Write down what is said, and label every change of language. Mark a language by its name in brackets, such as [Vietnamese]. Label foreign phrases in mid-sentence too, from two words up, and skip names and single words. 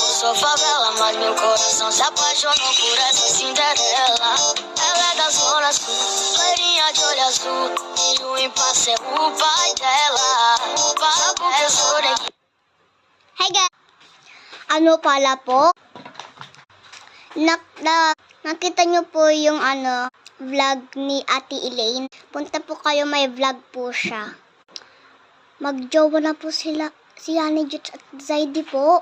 [Portuguese] da favela, mas meu coração se apaixonou por essa Cinderela. Ela é da zona sul, loirinha de olho azul, e o impasse é o pai dela. O pai porque eu sou daqui. [English] Hey guys! [Filipino] Ano pala po? Nakita nyo po yung vlog ni Ate Elaine. Punta po kayo, may vlog po siya. Magjowa na po sila, si Yanni Jutes at Zaidi po.